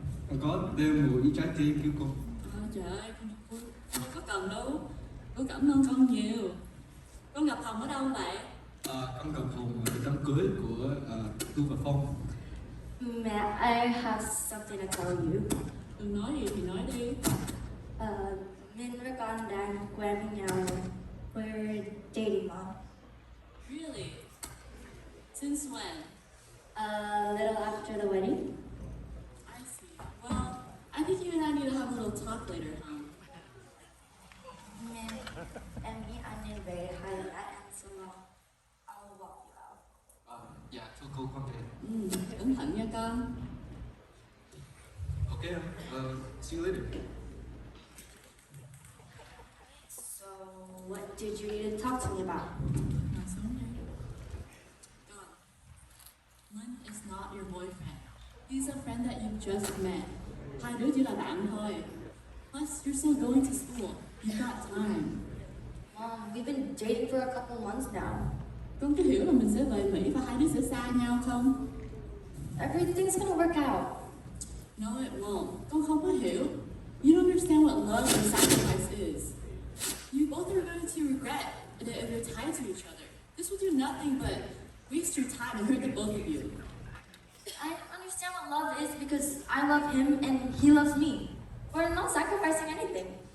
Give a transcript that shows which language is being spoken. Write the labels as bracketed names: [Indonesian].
[Vietnamese] Con có đem một ít trái cây cứu cô. Trời ơi, con không có cần đâu. Cô cảm ơn con nhiều. Con gặp Hồng ở đâu vậy? Con gặp Hồng ở đám cưới của Tu và Phong. [English] Matt, I have something to tell you. [Vietnamese] Đừng nói gì thì nói đi. Min với con đang quen với nhau. [English] We're dating, Mom. Really? Since when? A little after the wedding. I see. Well, I think you and I need to have a little talk later, huh? [Vietnamese] Min, em nghĩ anh nên về hay là em [English] so I'll walk you out. [Vietnamese] Dạ, thưa cô con về. Cẩn thận nha con. [English] Okay, see you later. So, what did you need to talk to me about? [Vietnamese] Nào xuống đây. [English] Con, Lynn is not your boyfriend. He's a friend that you just met. [Vietnamese] Hai đứa chỉ là bạn thôi. [English] Plus, you're still going to school. You've got time. Mom, we've been dating for a couple months now. [Vietnamese] Con có hiểu là mình sẽ về Mỹ và hai đứa sẽ xa nhau không? [English] Everything's gonna work out. No, it won't. [Vietnamese] Con không có hiểu. [English] You don't understand what love and sacrifice is. You both are going to regret it if you're tied to each other. This will do nothing but waste your time and hurt the both of you. I understand what love is because I love him and he loves me. We're not sacrificing anything.